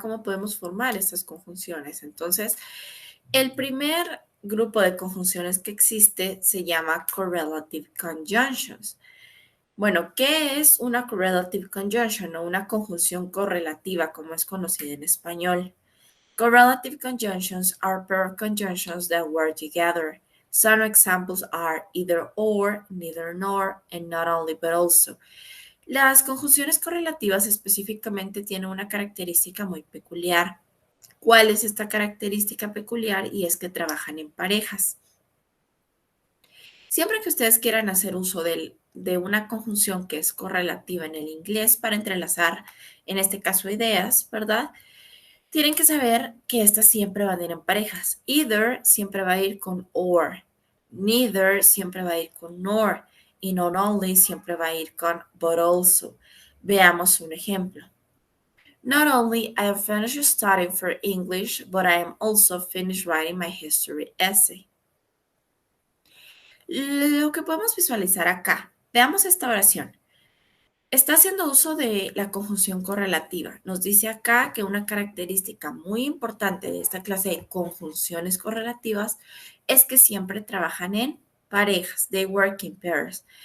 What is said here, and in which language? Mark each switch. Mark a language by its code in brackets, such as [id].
[es] Cómo podemos formar estas conjunciones. Entonces, el primer grupo de conjunciones que existe se llama correlative conjunctions. Bueno, ¿qué es una correlative conjunction o una conjunción correlativa como es conocida en español? [en] Correlative conjunctions are pair of conjunctions that work together. Some examples are either or, neither nor, and not only but also. [es] Las conjunciones correlativas específicamente tienen una característica muy peculiar. ¿Cuál es esta característica peculiar? Y es que trabajan en parejas. Siempre que ustedes quieran hacer uso de una conjunción que es correlativa en el inglés para entrelazar, en este caso, ideas, ¿verdad? Tienen que saber que estas siempre van a ir en parejas. Either siempre va a ir con or. Neither siempre va a ir con nor. Y not only siempre va a ir con but also. Veamos un ejemplo. [en] Not only I have finished studying for English, but I am also finished writing my history essay. [es] Lo que podemos visualizar acá, veamos esta oración. Está haciendo uso de la conjunción correlativa. Nos dice acá que una característica muy importante de esta clase de conjunciones correlativas es que siempre trabajan en parejas, [en] they work in pairs.